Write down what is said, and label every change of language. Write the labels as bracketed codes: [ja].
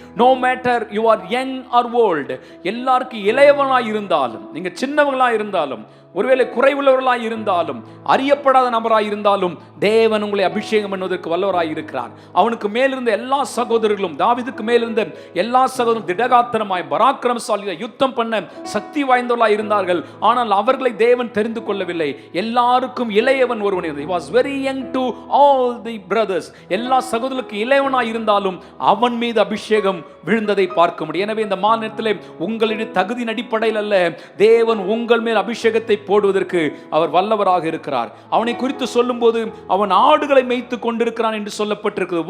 [en] no matter you are young or old, [ta] எல்லாருக்கும் இளையவனாய் இருந்தாலும், நீங்க சின்னவங்களாய் இருந்தாலும், ஒருவேளை குறைவுள்ளவர்களாய் இருந்தாலும், அறியப்படாத நபராய் இருந்தாலும், தேவன் உங்களை அபிஷேகம் பண்ணுவதற்கு வல்லவராய் இருக்கிறார். அவனுக்கு மேலிருந்த எல்லா சகோதரர்களும், தாவீதுக்கு மேலிருந்த எல்லா சகோதரரும் திடகாத்திரமாய் பராக்கிரமசாலியாய் யுத்தம் பண்ண சக்தி வாய்ந்தவர்களாய் இருந்தார்கள். ஆனால் அவர்களை தேவன் தெரிந்து கொள்ளவில்லை. எல்லாருக்கும் இளையவன் ஒருவன். [en] He was very young to all the brothers. [ta] எல்லா சகோதரர்களுக்கு இளையவனாய் இருந்தாலும் அவன் மீது அபிஷேகம் விழுந்ததை பார்க்க முடியும். எனவே இந்த மாநிலத்திலே உங்களுடைய தகுதியின் அடிப்படையில் அல்ல, தேவன் உங்கள் மேல் அபிஷேகத்தை போடுவதற்கு அவர் வல்லவராக இருக்கிறார். அவனை குறித்து சொல்லும்போது அவன் ஆடுகளை மேய்த்து கொண்டிருக்கிறான் என்று சொல்லப்பட்டிருக்கிறது.